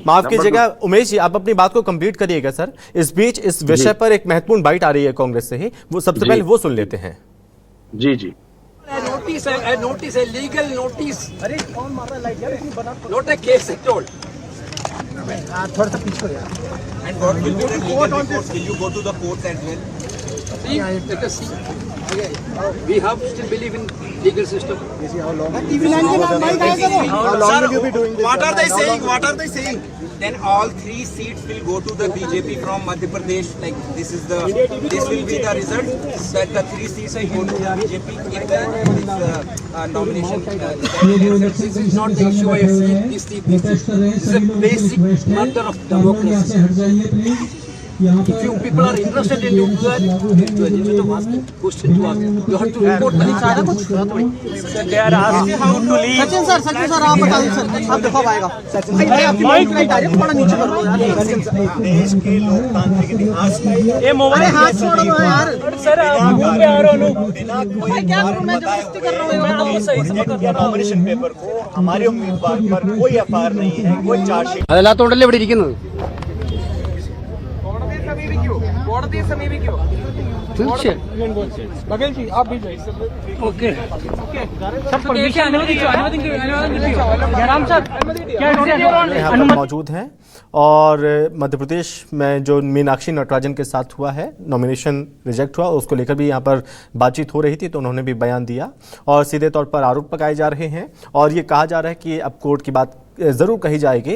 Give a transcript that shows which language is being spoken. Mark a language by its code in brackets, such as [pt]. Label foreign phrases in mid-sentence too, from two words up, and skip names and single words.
[hi] माफ कीजिएगा उमेश जी, आप अपनी बात को कंप्लीट करिएगा सर। इस बीच इस विषय पर एक महत्वपूर्ण बाइट आ रही है कांग्रेस से ही, वो सबसे पहले वो सुन लेते हैं। जी जी। नोटिस है [en] legal notice. [hi] अरे कौन मार रहा है लाइट यार, इतनी बना नोट है केस टोल्ड। थोड़ा सा पीछे यार। [en] And what will be the legal report? Will you go to the court as well? See, let us see. We have still believe in legal system. How long will you be doing this? What are they saying? What are they saying? Then all 3 seats will go to the BJP from Madhya Pradesh. Like this will be the result, that the 3 seats will go to BJP in the nomination. This is not the issue of this seat. This is a basic matter of democracy. If you people are interested in it, you have to ask question to ask. You have to report. Sir, they are asking how to leave. [hi] सचिन सर आप बता दीजिए सर, आप देखो आएगा। सचिन भाई आपकी माइक लाइट आ रही है, थोड़ा नीचे कर लो यार। देश के लोकतांत्रिक इतिहास में ये मोबाइल हाथ छोड़ो यार। सर आप मुंह पे आ रहे हो बिना कोई क्या करूं, मैं जबरदस्ती कर रहा हूं। मैं तो सही से कर रहा हूं। [en] nomination paper [hi] को हमारे उम्मीदवार पर कोई एफआईआर नहीं है, कोई चार्जशीट [ml] അതെല്ലാം തോണ്ടല്ലേ ഇവിടെ ഇരിക്കുന്നത്. കോടതിയെ സമീപിക്കോ? തീർച്ചയായും [hi] बघेल जी आप भी ओके सब परमिशन अनुमति जयराम सर यहाँ पर मौजूद हैं और मध्य प्रदेश में जो मीनाक्षी नटराजन के साथ हुआ है, [en] nomination reject [hi] हुआ, उसको लेकर भी यहाँ पर बातचीत हो रही थी, तो उन्होंने भी बयान दिया और सीधे तौर पर आरोप लगाए जा रहे हैं और ये कहा जा रहा है कि अब कोर्ट की बात जरूर कही जाएगी।